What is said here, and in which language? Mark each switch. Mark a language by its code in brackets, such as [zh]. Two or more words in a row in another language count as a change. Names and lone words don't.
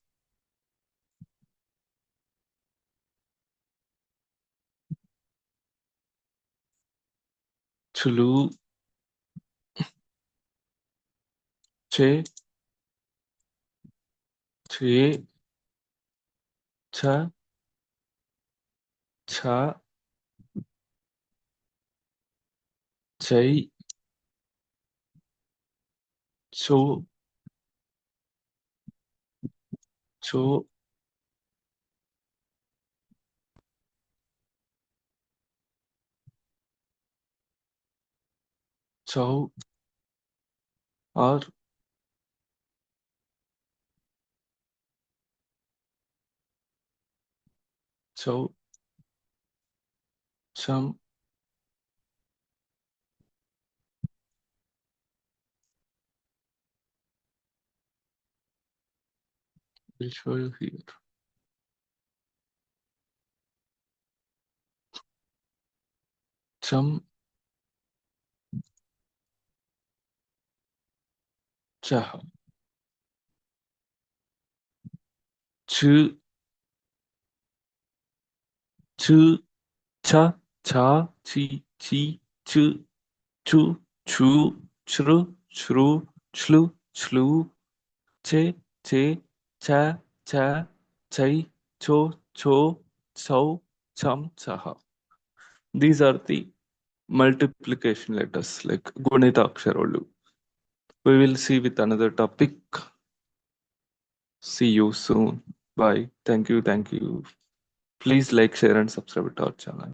[en] chulu, che, che, cha, cha, chai, cho, cho, chow, or chow, cham. Will show you here. Cham, Cha. Chu. Chu. Cha. Cha. Chi. Chi. Chu. Chu. Chu. Chru. Chru. Chlu. Chlu. Che. Che. Cha. Cha. Chai. Cho. Cho. Chau. Cham. Chaha. These are the multiplication letters like Gunithaksharas. We will see with another topic. See you soon. Bye. Thank you. Thank you. Please like, share, and subscribe to our channel.